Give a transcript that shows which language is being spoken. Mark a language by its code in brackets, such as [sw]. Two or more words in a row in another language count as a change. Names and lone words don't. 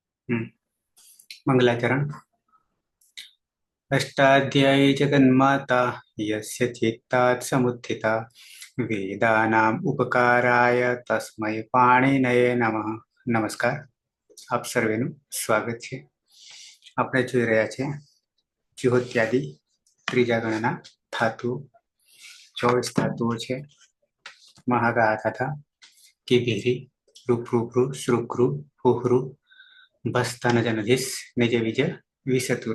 [hi] हम्म, मंगलाचरण। [sa] अष्टाध्यायी जगन्माता यस्य चित्तात् समुत्थिता वेदानाम् उपकाराय तस्मै पाणिनये नमः। [hi] नमस्कार, [gu] આપ સર્વેનું સ્વાગત છે। આપણે જોઈ રહ્યા છે જ્યોત્યાદિ ત્રીજા ગણના ધાતુ 24 ધાતુઓ છે। [sa] महागा तथा किभिरी रूपरूपृ श्रुकृ हुहृ भस्तान जनधिस निज विज विसतुर।